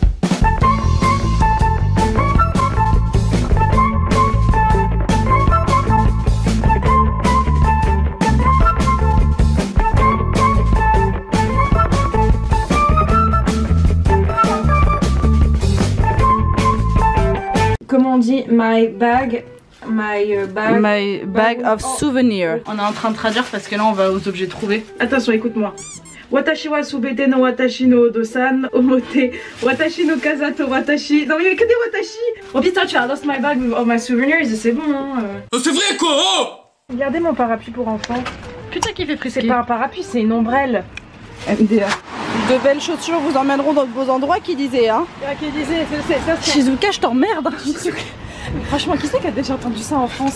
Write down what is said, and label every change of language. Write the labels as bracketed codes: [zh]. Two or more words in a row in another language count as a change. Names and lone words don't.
[fr] Comment on dit [en] my bag of souvenirs. [fr] On est en train de traduire parce que là on va aux objets trouvés. Attention, écoute-moi. [ja] 私はすべての私のおどさん表私のかざと私. [fr] Non mais il y a que des watashi. Oh putain, tu as [en] lost my bag with all my souvenirs. [fr] C'est bon hein. C'est vrai quoi. Regardez mon parapluie pour enfants. Putain qui fait frisquer. C'est pas un parapluie, c'est une ombrelle. MDA. De belles chaussures vous emmèneront dans de beaux endroits, qui disait hein. Qui disait ça. Shizuka, je t'emmerde. Franchement, qui c'est qui a déjà entendu ça en France?